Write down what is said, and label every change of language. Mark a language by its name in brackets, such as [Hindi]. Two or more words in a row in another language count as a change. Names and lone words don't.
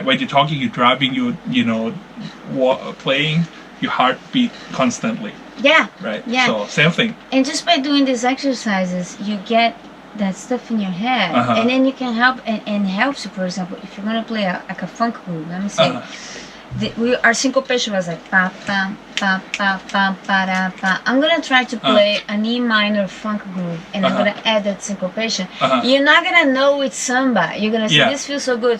[English] When you're talking, you're driving, you know, playing, your heart beat constantly, Yeah, right? Yeah. So same thing. And just by doing these exercises, you get that stuff in your head, and then you can help and helps you. For example, if you're gonna play like a funk groove, let me say, our syncopation was like pa pa pa pa pa pa da, pa. I'm gonna try to play an E minor funk groove, and I'm gonna add that syncopation. You're not gonna know it's samba. You're gonna say this feels so good.